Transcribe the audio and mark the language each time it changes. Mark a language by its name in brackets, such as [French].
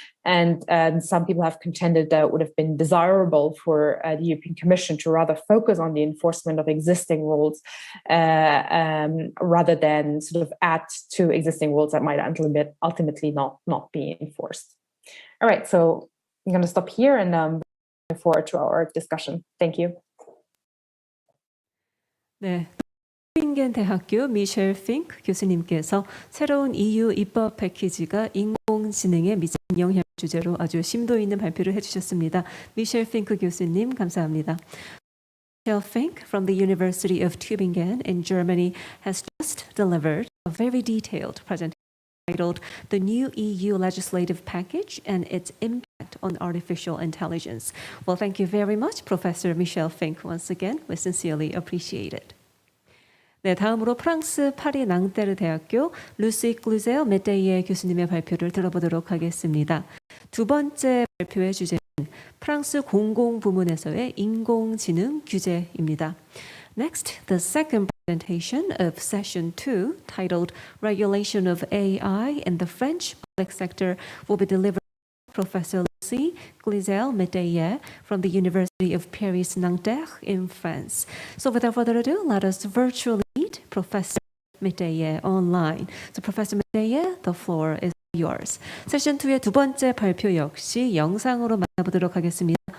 [English] And some people have contended that it would have been desirable for the European Commission to rather focus on the enforcement of existing rules rather than sort of add to existing rules that might ultimately not be enforced. All right, so I'm going to stop here and look forward to our discussion. Thank you. [Korean] 네. 튜빙겐 대학교 미셸 핑크 교수님께서 새로운 EU 입법 패키지가 인공지능에 미치는 영향 주제로 아주 심도 있는 발표를 해주셨습니다. 미셸 핑크 교수님 감사합니다. [English] Michelle Fink from the University of Tübingen in Germany has just delivered a very detailed presentation titled The New EU Legislative Package and Its Impact on Artificial Intelligence. Well, thank you very much, Professor Michelle Fink. Once again, we sincerely appreciate it. [Korean] 네, 다음으로 프랑스 파리 낭테르 대학교 루시 클루젤 메테이에 교수님의 발표를 들어보도록 하겠습니다. 두 번째 발표의 주제는 프랑스 공공부문에서의 인공지능 규제입니다. [English] Next, the second presentation of session 2, titled Regulation of AI in the French Public Sector, will be delivered by Professor Lucie Cluzel-Métayer from the University of Paris-Nanterre in France. So without further ado, let us virtually meet Professor Métayer online. So Professor Métayer, the floor is yours. [Korean] 세션 2의 두 번째 발표 역시 영상으로 만나보도록 하겠습니다.